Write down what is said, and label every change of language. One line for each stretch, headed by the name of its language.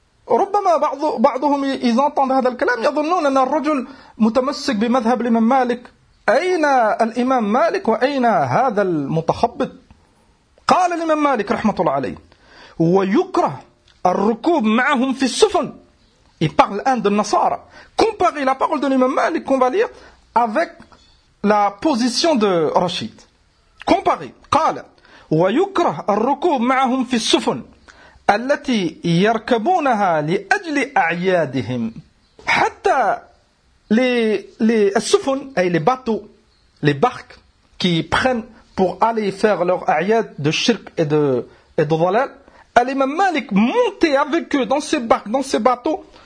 Arabic: ربما بعضهم يزنطن هذا الكلام يظنون أن الرجل متمسك بمذهب الإمام مالك. أين الإمام مالك وأين هذا المتخبط؟ قال الإمام مالك رحمة الله عليه ويكره الركوب معهم في السفن.
French: Il parle un de النصارى. Comparer la parole de l'imam Malik qu'on va lire avec la position de Rashid. Comparer.
Arabic: قال ويكره الركوب معهم في السفن التي يركبونها لأجل أعيادهم.
French: حتى les السفن أي les bateaux, les barques qui prennent pour aller faire leur aïad de shirk et de dhalal, l'imam Malik montait avec eux dans ses barques, dans ses bateaux.